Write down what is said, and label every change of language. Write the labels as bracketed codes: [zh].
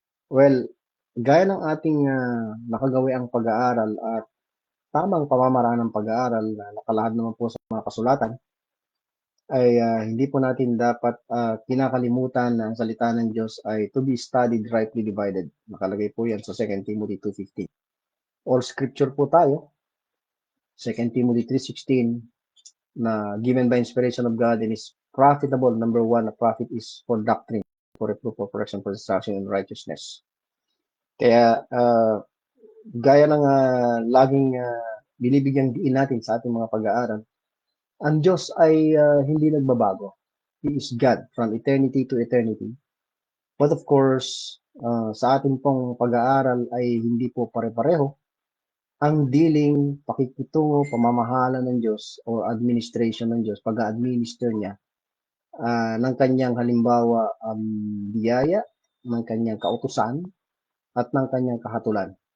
[tl] Well, gaya ng ating nakagawiang pag-aaral at tamang pamamaraan ng pag-aaral na nakalahad naman po sa mga kasulatan, ay hindi po natin dapat kinakalimutan na ang salita ng Diyos ay [en] to be studied, rightly divided. [tl] Nakalagay po yan sa 2 Timothy 2:15. [en] All scripture [tl] po tayo, [en] 2 Timothy 3:16, na given by inspiration of God and is profitable. Number one, a profit is for doctrine, for reproof, for correction, for instruction in righteousness. [tl] Kaya gaya ng laging binibigyang diin natin sa ating mga pag-aaral, ang Diyos ay hindi nagbabago. [en] He is God from eternity to eternity. But of course, [tl] sa ating pong pag-aaral ay hindi po pare-pareho ang dealing, pakikitungo, pamamahala ng Diyos o administration ng Diyos, pag-administer niya ng kanyang halimbawa biyaya, ng kanyang kautusan, at ng kanyang kahatulan.